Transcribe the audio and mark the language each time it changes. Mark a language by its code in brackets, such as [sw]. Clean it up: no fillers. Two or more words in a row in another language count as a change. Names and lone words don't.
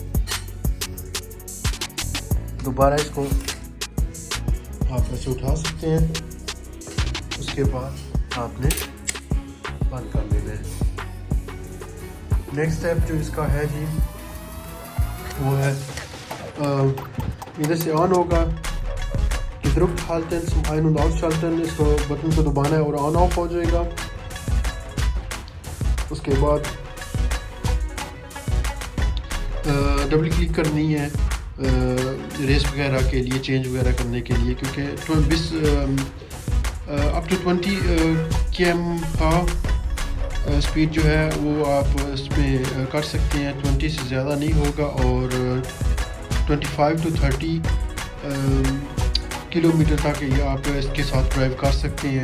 [ur] دوبارہ اس کو آپ ایسے اٹھا سکتے ہیں، اس کے بعد آپ نے بند کر دینا ہے۔ [en] next step [ur] جو اس کا ہے جی وہ ہے ادھر سے آن ہوگا، [de] gedrückt halten zum ein- und ausschalten، [ur] اس کو بٹن کو دبانا ہے اور [en] on off [ur] ہو جائے گا۔ اس کے بعد [en] double click [ur] کرنی ہے ریس وغیرہ کے لیے، چینج وغیرہ کرنے کے لیے، کیونکہ [en] up to 20 km/h speed [ur] جو ہے وہ آپ اس میں کر سکتے ہیں، 20 سے زیادہ نہیں ہوگا، اور 25 to 30 کلومیٹر تک یہ آپ اس کے ساتھ ڈرائیو کر سکتے ہیں۔